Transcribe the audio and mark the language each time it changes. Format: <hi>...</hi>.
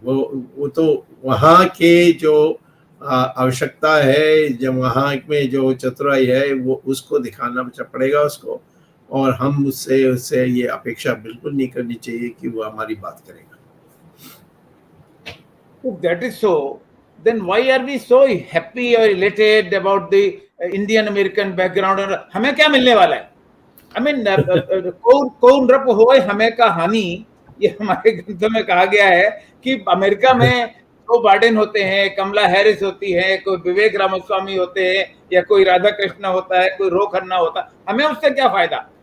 <hi>वो तो वहाँ के जो आवश्यकता है, जब वहाँ में जो चतुराई है वो उसको दिखाना पड़ेगा उसको, और हम उससे ये अपेक्षा बिल्कुल नहीं करनी चाहिए कि वो हमारी बात करेगा।</hi> <en>If that is so, then why are we so happy or elated about the Indian American background?</en> <hi>और हमें क्या मिलने वाला है? I mean, कौन रप होए हमें का हानि, ये हमारे ग्रंथों में कहा गया है कि अमेरिका में जो बाइडेन होते हैं, कमला हैरिस होती है, कोई विवेक रामास्वामी होते हैं, या कोई राधा कृष्ण होता है, कोई रो खन्ना होता है, हमें उससे क्या फायदा?</hi>